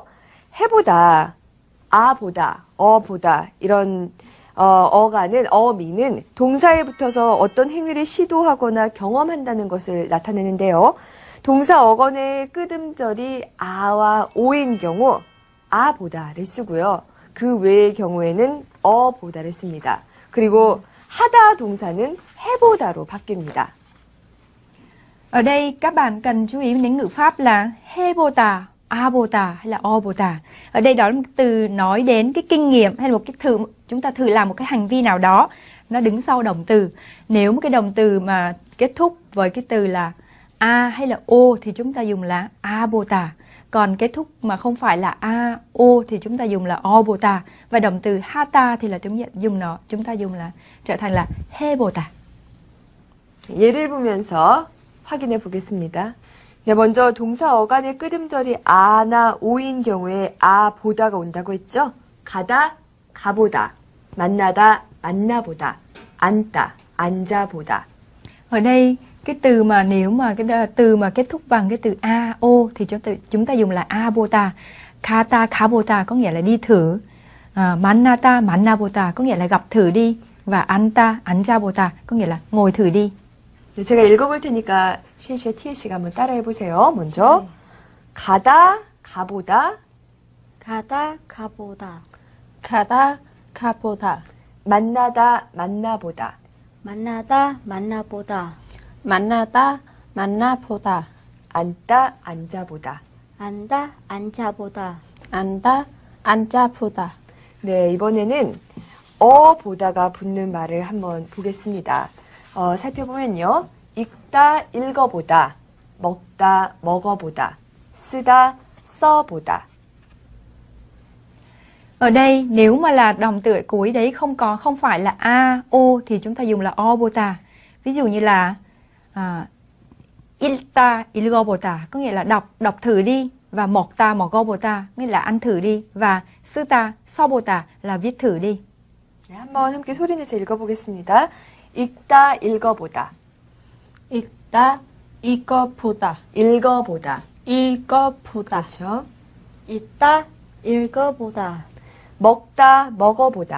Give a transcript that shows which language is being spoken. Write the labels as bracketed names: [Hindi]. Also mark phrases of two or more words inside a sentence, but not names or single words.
[Korean] 해보다, 아보다, 어보다 이런 어미는 동사에 붙어서 어떤 행위를 시도하거나 경험한다는 것을 나타내는데요. 동사 어건의 끄듬절이 아와 오인 경우 아보다를 쓰고요. 그 외의 경우에는 어보다를 씁니다. 그리고 하다 동사는 해보다로 바뀝니다. [Vietnamese] Ở đây các bạn cần chú ý đến ngữ pháp là [Korean] 해보다, 아보다 [Vietnamese] hay là 어보다. Ở đây đó là một từ nói đến cái kinh nghiệm hay là một cái chúng ta thử làm một cái hành vi nào đó, nó đứng sau động từ. Nếu một cái động từ mà kết thúc với cái từ là a hay là o thì chúng ta dùng là abota. Còn kết thúc mà không phải là a, o thì chúng ta dùng là obota. Và động từ hata thì là chúng ta dùng là trở thành là 해보다. [Korean] 예를 보면서 확인해 보겠습니다. 네, 먼저 동사 어간의 끄듬절이 아나 오인 경우에 아보다가 온다고 했죠? 가다, 가보다, 만나다, 만나보다, 앉다, 앉아보다. [Vietnamese] Ở đây cái từ mà nếu mà cái từ mà kết thúc bằng cái từ a, o thì chúng ta dùng là abota. [Korean] 가다, 가보다 [Vietnamese] có nghĩa là đi thử. [Korean] 만나다, 만나보다 [Vietnamese] có nghĩa là gặp thử đi. Và [Korean] 앉다, 앉아보다 [Vietnamese] có nghĩa là ngồi thử đi. [Korean] 네, 제가 읽어볼 테니까 시시와 티에씨가 한번 따라해 보세요. 먼저 가다, 가보다, 가다 가보다 가다, 가보다. 만나다, 만나보다. 만나다 만나보다 만나다, 만나보다. 앉다, 앉아보다. 앉다 앉아보다 앉다, 앉아보다. 네, 이번에는 어보다가 붙는 말을 한번 보겠습니다. 살펴보면요. 읽다, 읽어보다, 먹다, 먹어보다, 쓰다, 써보다. [Vietnamese] Ở đây nếu mà là động từ cuối đấy không phải là a, o thì chúng ta dùng là obota. Ví dụ như là [Korean] 읽다, 읽어보다 [Vietnamese] có nghĩa là đọc thử đi, và [Korean] 먹다, 먹어보다 [Vietnamese] nghĩa là ăn thử đi, và [Korean] 쓰다, 써보다 [Vietnamese] là viết thử đi. [Korean] 네, 한번 함께 소리내서 읽어보겠습니다. 읽다, 읽어보다. 읽다, 읽어보다. 읽어보다. 읽어보다. 그렇죠. 읽다 읽어보다 먹다, 먹어보다.